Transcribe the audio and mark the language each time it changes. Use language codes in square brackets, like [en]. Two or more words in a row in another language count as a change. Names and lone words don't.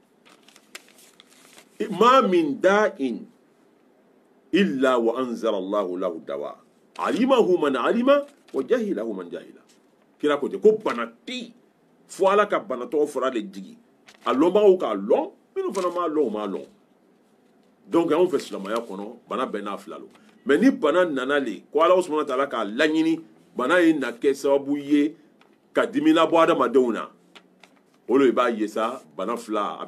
[ar] ما من داء إلا وأنزل الله له دواء علمه من علمه وجهله من جهله [bm] kira ko ten ko bana tɛ yen fo ala ka banatɔgɔ fɔra de jigi a lɔnbagaw k'a lɔn minnu fana m'a lɔn o m'a lɔn donc anw fɛ silamɛya kɔnɔ bana bɛɛ n'a fila lo mɛ ni bana nana le ko ala [ar] سبحانه وتعالى [bm] k'a laɲini bana ye na kɛ sababu ye ka dimi labɔ adamadenw na o de b'a ye sa bana fila a